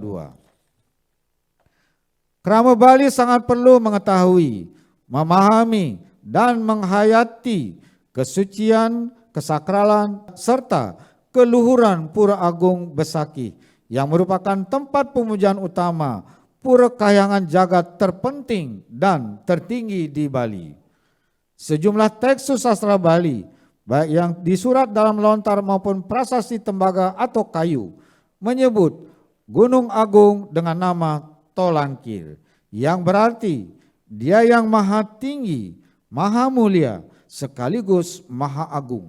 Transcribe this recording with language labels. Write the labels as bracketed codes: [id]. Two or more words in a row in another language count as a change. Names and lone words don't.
[id] Krama Bali sangat perlu mengetahui, memahami, dan menghayati kesucian, kesakralan, serta keluhuran Pura Agung Besaki yang merupakan tempat pemujaan utama pura kahyangan jagat terpenting dan tertinggi di Bali. Sejumlah teks sastra Bali, baik yang disurat dalam lontar maupun prasasti tembaga atau kayu, menyebut Gunung Agung dengan nama Tolangkir, yang berarti Dia yang maha tinggi, maha mulia, sekaligus maha agung.